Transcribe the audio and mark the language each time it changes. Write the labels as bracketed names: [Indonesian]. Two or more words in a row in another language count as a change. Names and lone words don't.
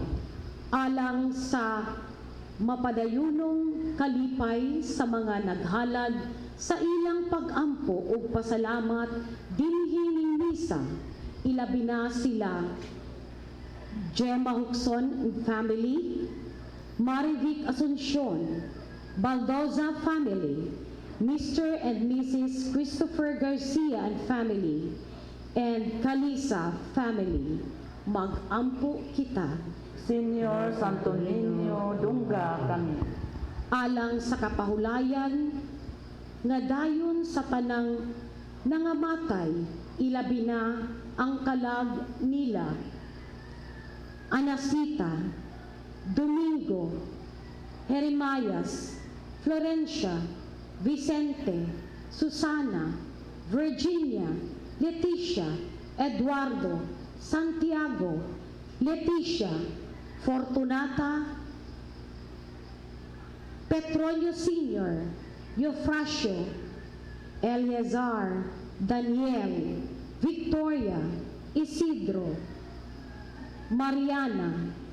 [Cebuano] Alang sa mapadayunong kalipay sa mga naghalad sa ilang pag-ampo o pasalamat dinhi ning misa, ilabi na sila Gemma Huxon [English] and family, [Cebuano] Marivic Asuncion, Baldoza family, Mr. [English] and Mrs. Christopher Garcia and family, and Kalisa family. [Cebuano] Mag-ampo kita. Senyor Santo Niño, dungga kami. Alang sa kapahulayan nga dayon sa tanang nangamatay, ilabi na ang kalag nila Anasita, Domingo, Jeremias, Florencia, Vicente, Susana, Virginia, Leticia, Eduardo, Santiago, Leticia, Fortunata, Petrolio Sr., Eufrasio, Eleazar, Daniel, Victoria, Isidro, Mariana,